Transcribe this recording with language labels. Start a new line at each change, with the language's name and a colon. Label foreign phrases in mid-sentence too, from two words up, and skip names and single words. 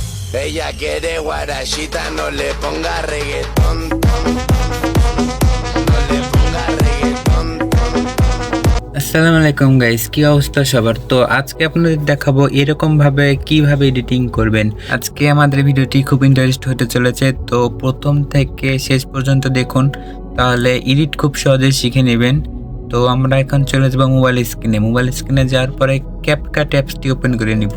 Spanish: Ella quiere guarachita, no le ponga reggaetón. No le ponga reggaetón.
Arabic: السلام عليكم
Bangla: গাইস, কি অবস্থা সবার? তো আজকে আপনাদের দেখাবো এরকম ভাবে কিভাবে এডিটিং করবেন। আজকে আমাদের ভিডিওটি খুব ইন্টারেস্ট হতে চলেছে, তো প্রথম থেকে শেষ পর্যন্ত দেখুন, তাহলে এডিট খুব সহজে শিখে নেবেন। তো আমরা এখন চলে যাবো
English: mobile screen
Bangla: যাওয়ার পরে ক্যাপকাট অ্যাপসটি ওপেন করে নিব।